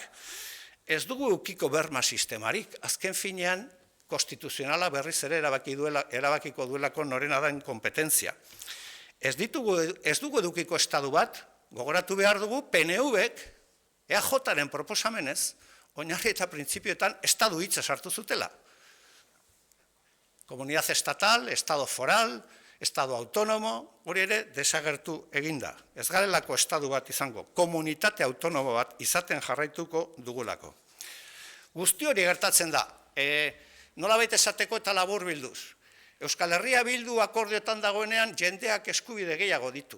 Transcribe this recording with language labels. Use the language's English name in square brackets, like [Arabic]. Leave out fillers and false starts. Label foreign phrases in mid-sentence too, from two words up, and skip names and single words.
[Basque] Ez dugu edukiko berma sistemarik. Azken finean, konstituzionala berriz ere erabakiko duelako norena da kompetentzia. Ez dugu edukiko estadu bat, gogoratu behar dugu, PNV-ek, EAJ-ren proposamenez, oinarri eta printzipioetan estadu hitza sartu zutela. [Spanish] Komunidad estatal, estado foral, estado autonomo, [Basque] hori ere desagertu eginda. Ez garelako estadu bat izango, komunitate autonomo bat izaten jarraituko dugulako. Guzti hori gertatzen da, nolabait esateko eta labur bilduz. Euskal Herria Bildu akordioetan dagoenean jendeak eskubide gehiago ditu.